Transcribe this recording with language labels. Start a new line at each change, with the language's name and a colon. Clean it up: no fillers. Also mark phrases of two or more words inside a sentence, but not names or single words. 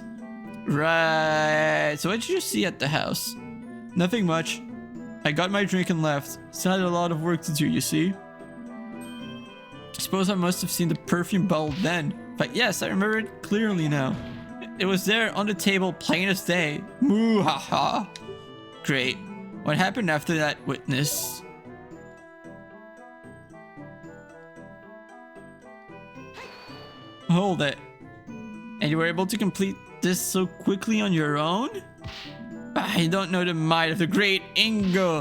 English: Right. So what did you see at the house? Nothing much. I got my drink and left. Still had a lot of work to do, you see? Suppose I must have seen the perfume bottle then. But yes, I remember it clearly now. It was there on the table, plain as day. Moo ha ha. Great. What happened after that, witness? Hold it. And you were able to complete this so quickly on your own? I don't know the might of the great Ingo.